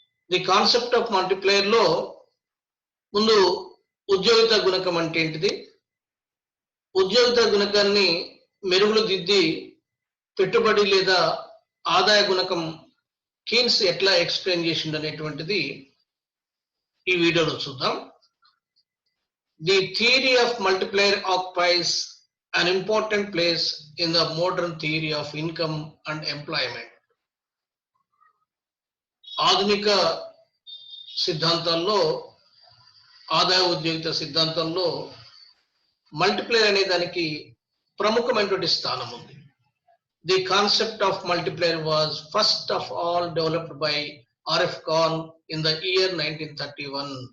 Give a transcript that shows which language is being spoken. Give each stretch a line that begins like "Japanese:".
English: the concept of multiplier
Telugu: లో ముందు ఉద్యోగిత గుణకం అంటే ఏంటిది, ఉద్యోగిత గుణకాన్ని మెరుగులు దిద్ది పెట్టుబడి లేదా ఆదాయ గుణకం కీన్స్ ఎట్లా ఎక్స్ప్లెయిన్ చేసిండు అనేటువంటిది ఈ వీడియోలో చూద్దాం.
English: The theory of multiplier occupies an important place in the modern theory of income and employment.
Telugu: ఆధునిక సిద్ధాంతాల్లో, ఆదాయ ఉద్యోగిత సిద్ధాంతంలో మల్టిప్లైర్ అనే దానికి ప్రముఖమైనటువంటి స్థానం ఉంది.
English: The concept of multiplier was first of all developed by RF Kahn in the year 1931.